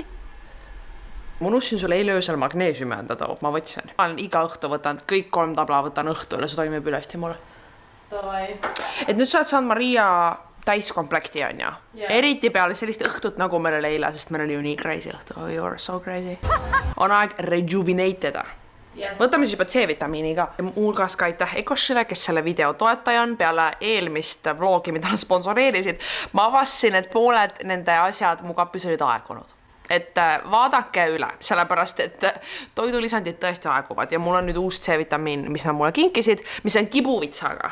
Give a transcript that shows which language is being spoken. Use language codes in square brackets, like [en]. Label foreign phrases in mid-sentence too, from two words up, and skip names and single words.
[et] Ma unustasin sulle eile öösel magneesiumi anda toob, ma võtsin. Ma olen iga õhtu võtanud, kõik 3 tabla võtan õhtu üle, see toimib ülesti mulle. Et nüüd sa oled saanud Maria täiskomplekti on ja. Eriti peale sellist õhtut nagu meil oli eile, sest meil oli ju nii crazy õhtu. [en] Oh, you are so crazy. [et] On aeg rejuvenateda. Võtame siis juba C-vitamiini ka. Hulgas ka aitäh Ecoshile, kes selle video toetaja on. Peale eelmist vlogi, mida nad sponsoreerisid, ma avastasin, et pooled nende asjad mu kapis olid aegunud. Et vaadake üle, sellepärast, et toidulisandid tõesti aeguvad ja mul on nüüd uus C-vitamiin, mis nad mulle kinkisid, mis on kibuvitsaga.